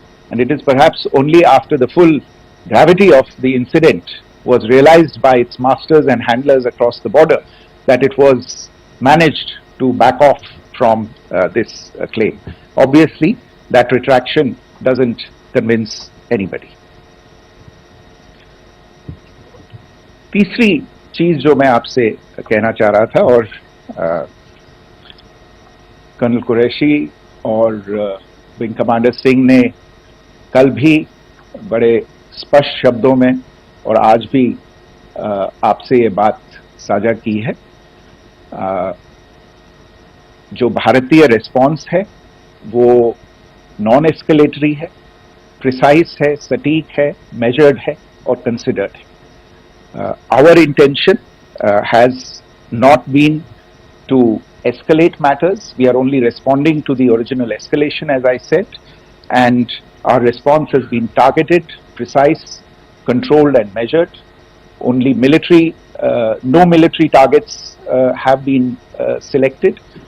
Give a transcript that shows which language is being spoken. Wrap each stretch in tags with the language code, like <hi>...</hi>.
<en>And it is perhaps only after the full gravity of the incident was realized by its masters and handlers across the border that it was managed to back off from this claim. Obviously, that retraction doesn't convince anybody.</en> <hi>तीसरी चीज जो मैं आपसे कहना चाह रहा था, और कर्नल कुरैशी और विंग कमांडर सिंह ने कल भी बड़े स्पष्ट शब्दों में और आज भी आपसे ये बात साझा की है. जो भारतीय रिस्पॉन्स है वो नॉन एस्केलेटरी है, प्रिसाइज है, सटीक है, मेजर्ड है और कंसिडर्ड है.</hi> <en>Our intention has not been to escalate matters. We are only responding to the original escalation, as I said, and our response has been targeted, precise, controlled and measured. Only military, no military targets have been selected.</en>